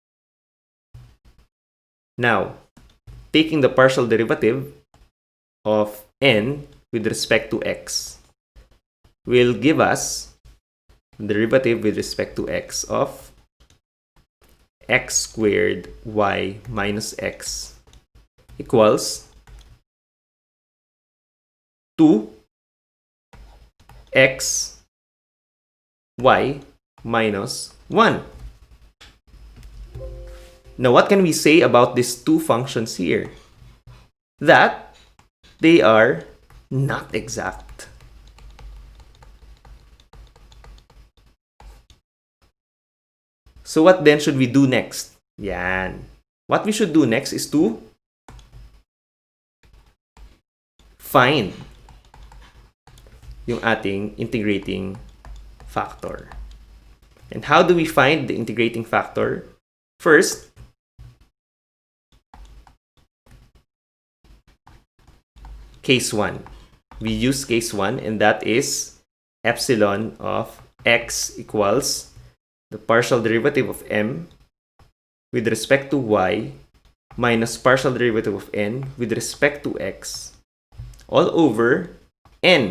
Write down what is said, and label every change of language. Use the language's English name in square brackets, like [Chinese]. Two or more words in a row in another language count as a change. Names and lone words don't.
[English] Now, taking the partial derivative of n with respect to x will give us the derivative with respect to x of x squared y minus x equals 2x y minus 1. Now, what can we say about these two functions here? That they are not exact. So what then should we do next? Yan. What we should do next is to find [Filipino] yung ating [English] integrating factor. And how do we find the integrating factor? First, case 1. We use case 1, and that is epsilon of x equals the partial derivative of m with respect to y minus partial derivative of n with respect to x all over n.